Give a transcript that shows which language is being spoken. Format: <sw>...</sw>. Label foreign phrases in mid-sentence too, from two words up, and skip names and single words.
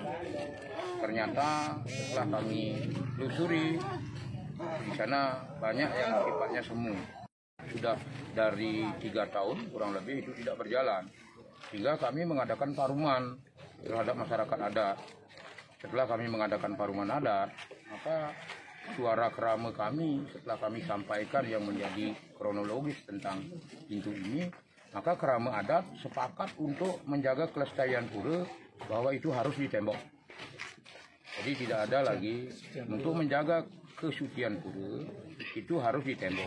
<id>Ternyata setelah kami telusuri, di sana banyak yang sifatnya semu. Sudah dari 3 tahun kurang lebih itu tidak berjalan. Sehingga kami mengadakan paruman terhadap masyarakat adat. Setelah kami mengadakan paruman adat, maka suara kerama kami setelah kami sampaikan yang menjadi kronologis tentang pintu ini, maka kerama adat sepakat untuk menjaga kelestarian pura bahwa itu harus ditembok. Jadi tidak ada lagi untuk menjaga kesucian pura itu harus ditembok.</id>